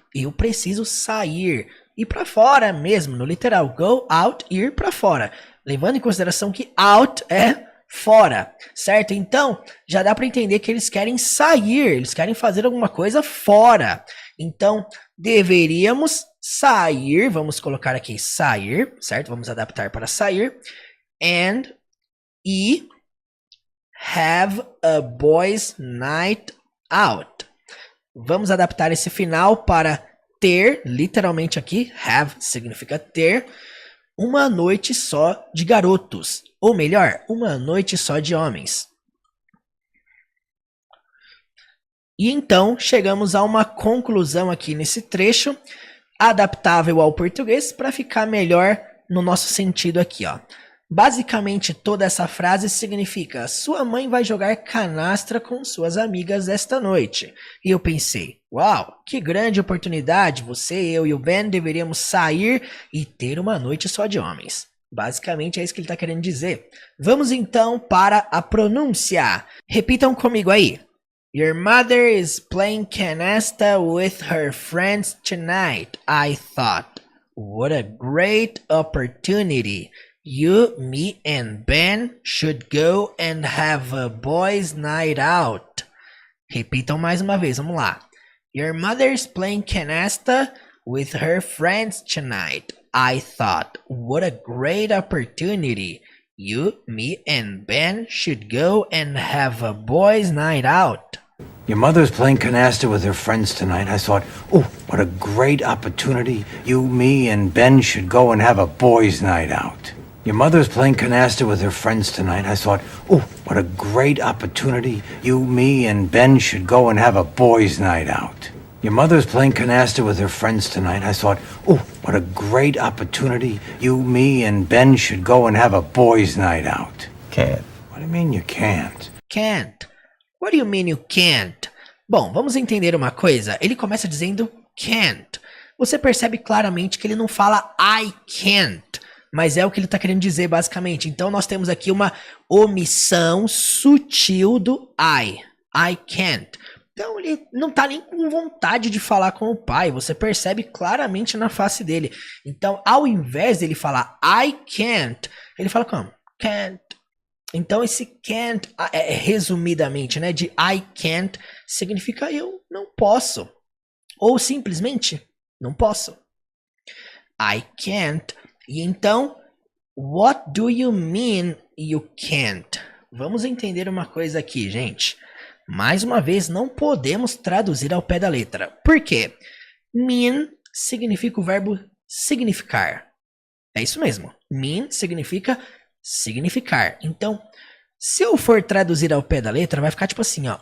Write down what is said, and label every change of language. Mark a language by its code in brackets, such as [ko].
[pt] Eu preciso sair, ir para fora mesmo, no literal, go out, ir para fora. Levando em consideração que out é fora, certo? Então, já dá para entender que eles querem sair, eles querem fazer alguma coisa fora. Então, deveríamos sair, vamos colocar aqui sair, certo? Vamos adaptar para sair. [en] And, e, have a boys' night out. [pt] Vamos adaptar esse final para ter, literalmente aqui, have significa ter, uma noite só de garotos. Ou melhor, uma noite só de homens. E então, chegamos a uma conclusão aqui nesse trecho, adaptável ao português, para ficar melhor no nosso sentido aqui, ó. Basicamente, toda essa frase significa, sua mãe vai jogar canastra com suas amigas esta noite. E eu pensei, uau, que grande oportunidade, você, eu e o Ben deveríamos sair e ter uma noite só de homens. Basicamente é isso que ele está querendo dizer. Vamos então para a pronúncia. Repitam comigo aí. [en] Your mother is playing canasta with her friends tonight. I thought, what a great opportunity. You, me, and Ben should go and have a boys' night out. Repitam mais uma vez, vamos lá. Your mother's playing canasta with her friends tonight. I thought, what a great opportunity. You, me, and Ben should go and have a boys' night out. Your mother's playing canasta with her friends tonight. I thought, oh, what a great opportunity. You, me, and Ben should go and have a boys' night out. Your mother's playing canasta with her friends tonight. I thought, oh, what a great opportunity. You, me, and Ben should go and have a boys' night out. Your mother's playing canasta with her friends tonight. I thought, oh, what a great opportunity. You, me, and Ben should go and have a boys' night out. Can't. What do you mean you can't? Can't. What do you mean you can't? [pt] Bom, vamos entender uma coisa. Ele começa dizendo can't. Você percebe claramente que ele não fala I can't, mas é o que ele está querendo dizer basicamente. Então nós temos aqui uma omissão sutil do I can't. Então ele não está nem com vontade de falar com o pai. Você percebe claramente na face dele. Então ao invés dele falar I can't, ele fala como? Can't. Então esse can't, resumidamente, né, de I can't, significa eu não posso. Ou simplesmente, não posso. [en] I can't. E então, what do you mean you can't? [pt] Vamos entender uma coisa aqui, gente. Mais uma vez, não podemos traduzir ao pé da letra. Por quê? Mean significa o verbo significar. É isso mesmo. Mean significa significar. Então, se eu for traduzir ao pé da letra, vai ficar tipo assim, ó.